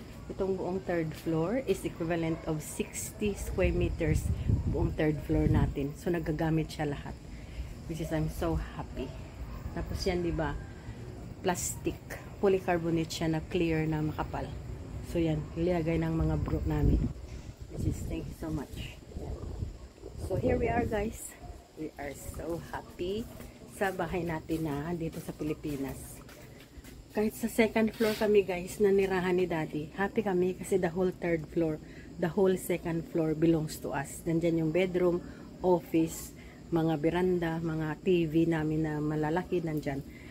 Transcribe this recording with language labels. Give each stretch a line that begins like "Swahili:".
Filipino: Itong buong
English: third floor is equivalent of 60 square meters buong third floor natin.
Filipino: So, nagagamit siya lahat.
English: Which is, I'm so happy.
Filipino: Tapos yan, diba?
English: Plastic.
Filipino: Polycarbonate siya na clear na makapal. So yan, ilagay ng mga bro namin.
English: Which is, thank you so much. Yan. So here we are guys. We are so happy
Filipino: sa bahay natin na dito sa Pilipinas. Kahit sa second floor kami guys, nanirahan ni daddy.
English: Happy
Filipino: kami kasi
English: the whole third floor, the whole second floor belongs to us.
Filipino: Nandyan yung bedroom, office, mga beranda, mga TV namin na malalaki nandyan.